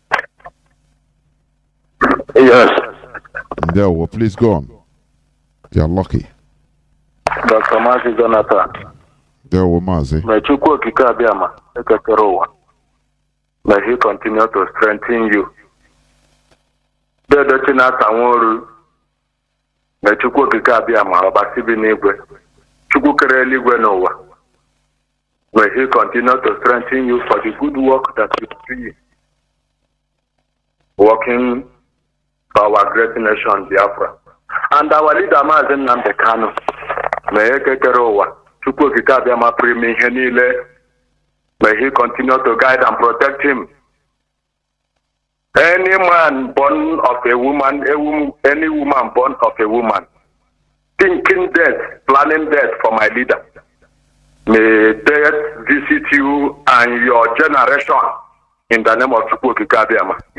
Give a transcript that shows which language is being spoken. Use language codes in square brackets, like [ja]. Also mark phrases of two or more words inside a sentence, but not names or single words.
[en] Yes. There, well, please go on. You're lucky. Dr. Mazi Jonathan. There, well, Mazi. [ig] May Chukwu Okike Abịama ekekere ụwa. May he continue to strengthen you. Mazi Chinasa Nworu. May Chukwu Okike Abịama ọbasi bi n'igwe. Chukwu kere eluigwe n'ụwa. [en] May he continue to strengthen you for the good work that you do. Working for our great nation, Biafra. And our leader, Mazi Nnamdi Kanu. May he [ig] kekere ụwa. Chukwu Okike Abịama pụrụ ime ihe niile. [en] May he continue to guide and protect him. Any man born of a woman, any woman born of a woman, thinking death, planning death for my leader. May death visit you and your generation in the name of Chukwu Okike Abịama.